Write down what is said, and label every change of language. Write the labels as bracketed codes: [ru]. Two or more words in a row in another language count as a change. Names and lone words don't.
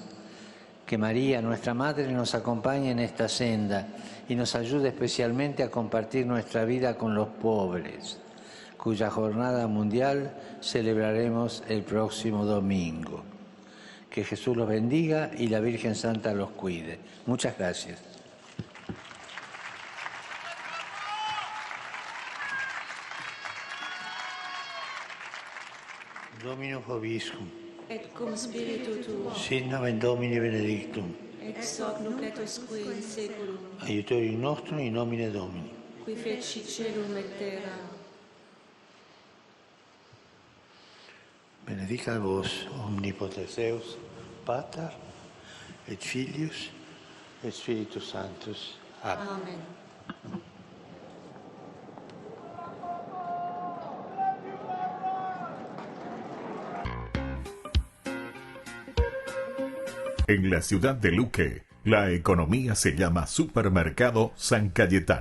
[es] Que María, nuestra Madre, nos acompañe en esta senda y nos ayude especialmente a compartir nuestra vida con los pobres, cuya jornada mundial celebraremos el próximo domingo. Que Jesús los bendiga y la Virgen Santa los cuide. Muchas gracias. [la] Dominus vobiscum. Et cum spiritu tuo. Sit nomen Domini benedictum. Ex hoc nunc et usque in saeculum. Aiutorium nostrum in nomine Domini. Qui feci caelum et terra. Benedicat vos omnipotens Deus, Pater et Filius et Spiritus Sanctus. Amen. Amen. [es] En la ciudad de Luque, la economía se llama Supermercado San Cayetano.